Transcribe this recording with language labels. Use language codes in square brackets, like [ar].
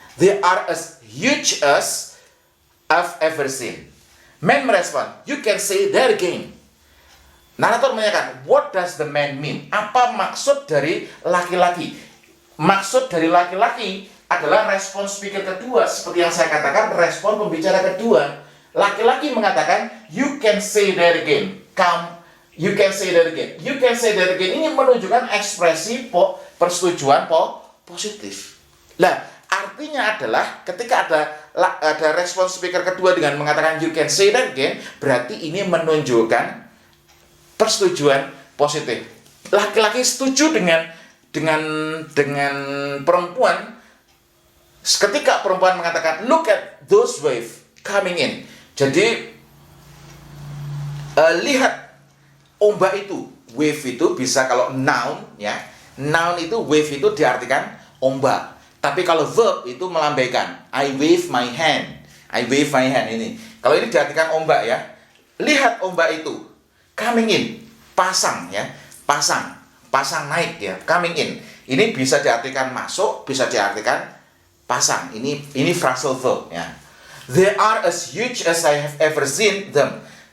[en] They are as huge as I've ever seen. Man merespon, you can say that again. [id] Narator menanyakan, [en] what does the man mean? [id] Apa maksud dari laki-laki? Maksud dari laki-laki adalah respon speaker kedua. Seperti yang saya katakan, respon pembicara kedua. Laki-laki mengatakan, [en] you can say that again. You can say that again. You can say that again. [id] Ini menunjukkan ekspresi persetujuan positif. Nah, artinya adalah ketika ada respon speaker kedua dengan mengatakan [en] you can say that again, [id] berarti ini menunjukkan persetujuan positif. Laki-laki setuju dengan perempuan ketika perempuan mengatakan [en] look at those waves coming in. [id] Jadi lihat ombak itu. Wave itu bisa kalau noun, ya. Noun itu wave itu diartikan ombak. Tapi kalau verb itu melambaikan. [en] I wave my hand. I wave my hand [id] ini. Kalau ini diartikan ombak, ya. Lihat ombak itu. [en] Coming in, [id] pasang, ya, pasang naik, ya, coming in. Ini bisa diartikan masuk, bisa diartikan pasang. Ini phrasal verb, ya. [en] They are as huge as I have ever seen them.